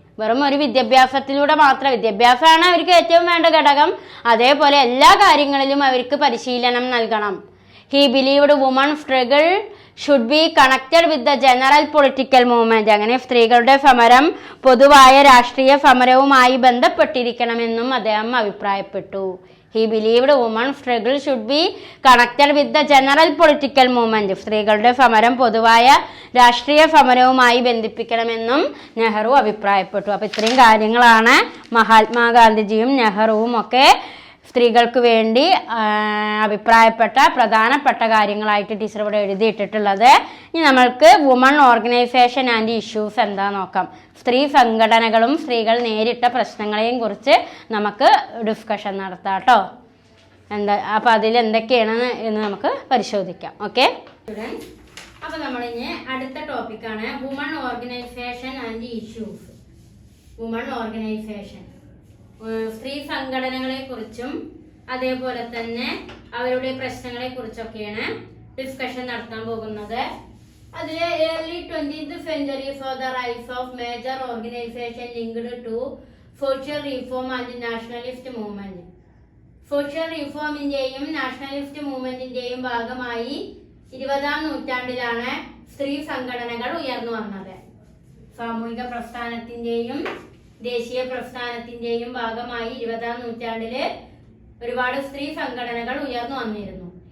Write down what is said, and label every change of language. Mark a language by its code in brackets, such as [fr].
[ml] വെറും ഒരു വിദ്യാഭ്യാസത്തിലൂടെ മാത്രം, വിദ്യാഭ്യാസമാണ് അവർക്ക് ഏറ്റവും വേണ്ട ഘടകം, അതേപോലെ എല്ലാ കാര്യങ്ങളിലും അവർക്ക് പരിശീലനം നൽകണം. [en] He believed woman struggle should be connected with the general political movement. [ml] അങ്ങനെ സ്ത്രീകളുടെ സമരം പൊതുവായ രാഷ്ട്രീയ സമരവുമായി ബന്ധപ്പെട്ടിരിക്കണമെന്നും അദ്ദേഹം അഭിപ്രായപ്പെട്ടു. [en] He believed women's struggle should be connected with the general political movement. [ml] സ്ത്രീകളുടെ സമരം പൊതുവായ രാഷ്ട്രീയ സമരവുമായി ബന്ധിപ്പിക്കണമെന്നും നെഹ്റു അഭിപ്രായപ്പെട്ടു. അപ്പോൾ ഇത്രയും കാര്യങ്ങളാണ് മഹാത്മാഗാന്ധിജിയും നെഹ്റുവും ഒക്കെ സ്ത്രീകൾക്ക് വേണ്ടി അഭിപ്രായപ്പെട്ട പ്രധാനപ്പെട്ട കാര്യങ്ങളായിട്ട് ടീച്ചർ ഇവിടെ എഴുതിയിട്ടിട്ടുള്ളത്. ഇനി നമ്മൾക്ക് [en] woman organization and issues [ml] എന്താ നോക്കാം. സ്ത്രീ സംഘടനകളും സ്ത്രീകൾ നേരിട്ട പ്രശ്നങ്ങളെയും കുറിച്ച് നമുക്ക് ഡിസ്കഷൻ നടത്താം കേട്ടോ. അപ്പോൾ അതിൽ എന്തൊക്കെയാണ് എന്ന് നമുക്ക് പരിശോധിക്കാം. [en] okay students, [ml] അപ്പോൾ നമ്മളിനി അടുത്ത ടോപ്പിക്കാണ് [en] Woman organization and issues. [ml] Woman organisation, സ്ത്രീ സംഘടനകളെ കുറിച്ചും അതേപോലെ തന്നെ അവരുടെ പ്രശ്നങ്ങളെ കുറിച്ചൊക്കെയാണ് ഡിസ്കഷൻ നടത്താൻ പോകുന്നത്. [en] അതിലെ early 20th century saw the rise of major organization linked to social reform and nationalist movement. [ml] Social റിഫോമിന്റെയും nationalist മൂവ്മെന്റിന്റെയും ഭാഗമായി 20ാം നൂറ്റാണ്ടിലാണ് സ്ത്രീ സംഘടനകൾ ഉയർന്നു വന്നത്. സാമൂഹിക പ്രസ്ഥാനത്തിന്റെയും ദേശീയ പ്രസ്ഥാനത്തിന്റെയും ഭാഗമായി 20ാം നൂറ്റാണ്ടില് ഒരുപാട് സ്ത്രീ സംഘടനകൾ ഉയർന്നു വന്നിരുന്നു.